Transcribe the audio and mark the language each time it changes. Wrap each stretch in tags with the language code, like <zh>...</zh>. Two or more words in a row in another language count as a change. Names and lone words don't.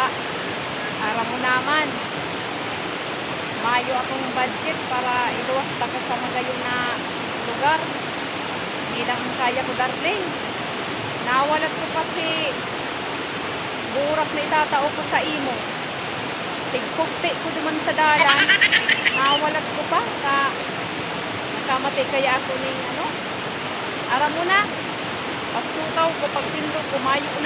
<bik>Ara mo naman. Mayo akong budget para iluwas ka sa magayon na lugar.</bik> <tl>Hindi lang kaya ko, darling.</tl> <bik>Nawalat ko kasi burak na itatao ko sa imo. Tigpugti ko duman sa dalan. Nawalat ko pa. Nakamati kaya ako ng ano. Ara mo na. Pagtukaw ko, pagtindog ko, mayo na.</bik>